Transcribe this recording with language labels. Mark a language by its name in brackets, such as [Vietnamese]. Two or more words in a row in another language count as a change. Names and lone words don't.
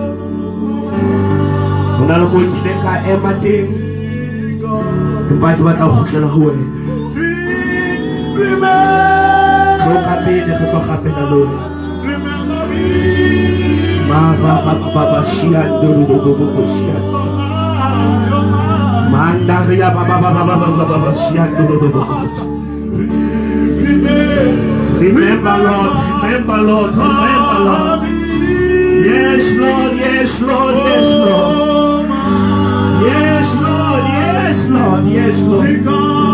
[Southern Sotho] hona le mo ke ka ema teng empa ke batla ho kgutlela ho wena tlo ka pele re tlo rapela le wena Baba Shiando Mandaria Baba Shiando. [English] Remember Lord, remember Lord, remember Lord. Yes Lord, yes Lord, yes Lord. Yes Lord, yes Lord, yes Lord.